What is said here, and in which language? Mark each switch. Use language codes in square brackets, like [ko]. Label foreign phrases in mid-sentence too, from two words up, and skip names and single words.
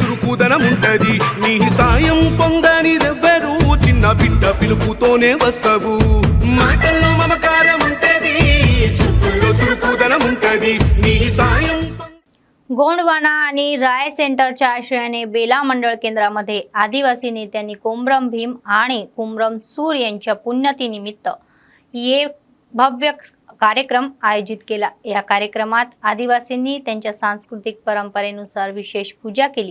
[te] చురుకుదనం ఉంటది నీ సాయం పొందనిదెవ్వరు చిన్న బిడ్డ పిలుపుతోనే వస్తావు మాటల్లో మమకారం ఉంటది చూపుల్లో చురుకుదనం ఉంటది నీ सायं [mr] गोंडवाना आणि राय सेंटरच्या आश्रयाने बेला मंडळ केंद्रामध्ये आदिवासी नेत्यांनी कोमरम भीम आणि कोमरम सूर यांच्या पुण्यतिनिमित्त एक भव्य कार्यक्रम आयोजित केला। या कार्यक्रमात आदिवासींनी त्यांच्या सांस्कृतिक परंपरेनुसार विशेष पूजा केली।